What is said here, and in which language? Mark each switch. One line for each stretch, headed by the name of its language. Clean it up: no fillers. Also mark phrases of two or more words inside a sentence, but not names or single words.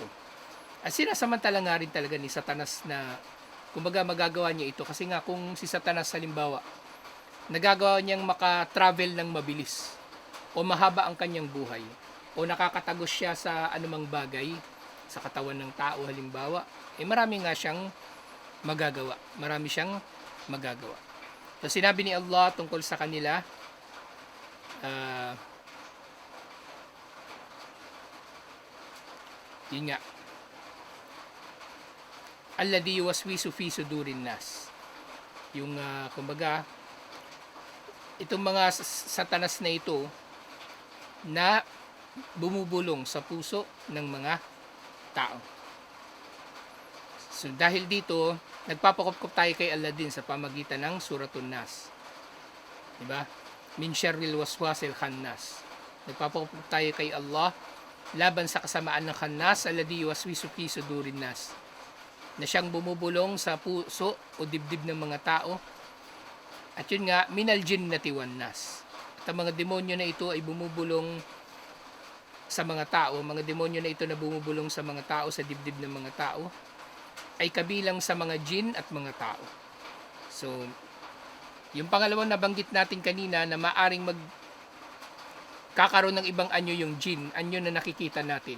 Filipino: At sinasamantala nga rin talaga ni Satanas na kumbaga magagawa niya ito kasi nga kung si Satanas halimbawa nagagawa niyang maka-travel ng mabilis o mahaba ang kanyang buhay o nakakatagos siya sa anumang bagay sa katawan ng tao halimbawa, marami nga siyang magagawa. Marami siyang magagawa. So sinabi ni Allah tungkol sa kanila, yun nga,
Arabic: الذي يوسوس في صدور الناس.
Filipino: Yung kumbaga itong mga Satanas na ito na bumubulong sa puso ng mga tao. So dahil dito, nagpapakupkup tayo kay Allah din sa pamagitan ng Suratun Nas. Diba?
Arabic: من شر الوسواس الخناس.
Filipino: Nagpapakupkup tayo kay Allah laban sa kasamaan ng khannas,
Arabic: الذي يوسوس في صدور الناس.
Filipino: Na siyang bumubulong sa puso o dibdib ng mga tao. At yun nga,
Arabic: من الجنة والناس.
Filipino: At ang mga demonyo na ito ay bumubulong sa mga tao, mga demonyo na ito na bumubulong sa mga tao, sa dibdib ng mga tao, ay kabilang sa mga jinn at mga tao. So, yung pangalawang nabanggit natin kanina na maaring kakaroon ng ibang anyo yung jinn, anyo na nakikita natin.